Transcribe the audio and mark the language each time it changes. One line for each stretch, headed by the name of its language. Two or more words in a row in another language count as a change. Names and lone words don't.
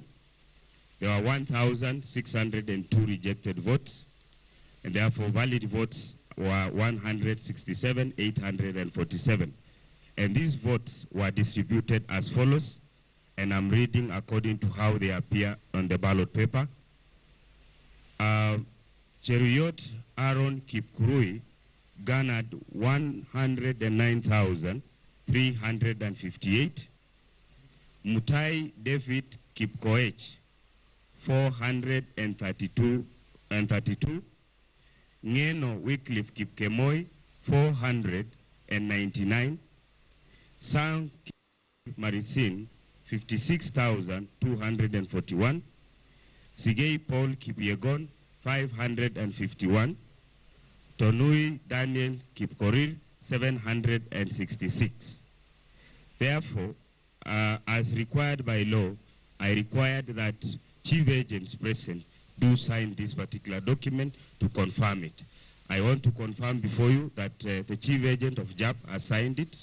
English: There were 1,602 rejected votes, and therefore valid votes were 167,847. And these votes were distributed as follows, and I'm reading according to how they appear on the ballot paper. Cheruiyo Aaron Kipkurui garnered 109,358. Mutai David Kipkoech 432. Ngeno Wycliffe Kipkemoi 499. Sang Marisin 56,241. Sigei Paul Kipyegon 551. Tonui Daniel Kipkorir 766. Therefore, as required by law, I required that chief agents present do sign this particular document to confirm it. I want to confirm before you that the chief agent of JAP has signed it.